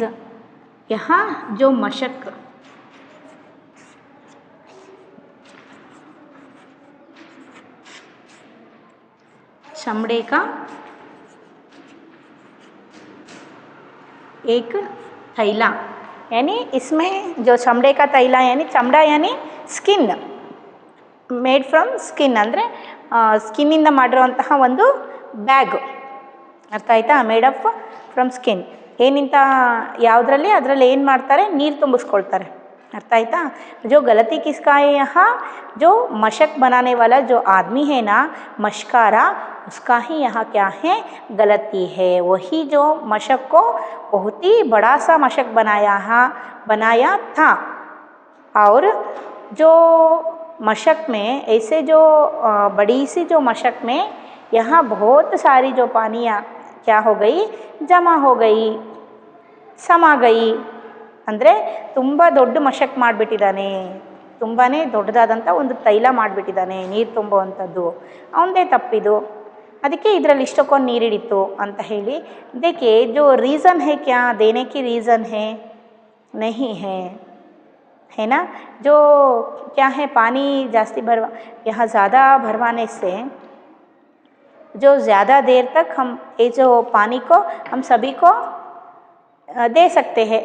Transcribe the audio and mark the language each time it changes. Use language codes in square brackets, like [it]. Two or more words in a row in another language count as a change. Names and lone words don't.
[hi] यहाँ जो मशक, चमड़े का एक थैला, यानी इसमें जो चमड़े का थैला, यानी चमड़ा यानी स्किन, [en] made from skin, [kn] ಅಂದರೆ ಸ್ಕಿನ್ನಿಂದ ಮಾಡಿರೋಂತಹ ಒಂದು ಬ್ಯಾಗ್, ಅರ್ಥ ಆಯ್ತಾ। [en] made of from skin, [kn] ಏನಿಂತ ಯಾವುದರಲ್ಲಿ, ಅದರಲ್ಲಿ ಏನು ಮಾಡ್ತಾರೆ, ನೀರು ತುಂಬಿಸ್ಕೊಳ್ತಾರೆ, ಅರ್ಥ ಆಯ್ತಾ। [hi] जो गलती किसका है यहाँ, जो मशक बनाने वाला जो आदमी है ना, मशकारा, उसका ही यहाँ क्या है, गलती है। वही जो मशक को बहुत ही बड़ा सा मशक बनाया था। और जो मशक में ऐसे जो बड़ी सी जो मशक में यहाँ बहुत सारी जो पानियाँ क्या हो गई, जमा हो गई, समा गई। [kn] ಅಂದರೆ ತುಂಬ ದೊಡ್ಡ ಮಶಕ್ ಮಾಡಿಬಿಟ್ಟಿದ್ದಾನೆ, ತುಂಬಾ ದೊಡ್ಡದಾದಂಥ ಒಂದು ತೈಲ ಮಾಡಿಬಿಟ್ಟಿದ್ದಾನೆ ನೀರು ತುಂಬುವಂಥದ್ದು, ಅವನದೇ ತಪ್ಪಿದು, ಅದಕ್ಕೆ ಇದರಲ್ಲಿ ಇಷ್ಟಕ್ಕೊಂದು ನೀರಿಡಿತು ಅಂತ ಹೇಳಿ। [hi] देखिए जो रीज़न है क्या देने की रीज़न है नहीं है, है ना। जो क्या है पानी जास्ती भरवा यहाँ ज़्यादा भरवाने से जो ज़्यादा देर तक हम ये जो पानी को हम सभी को दे सकते हैं।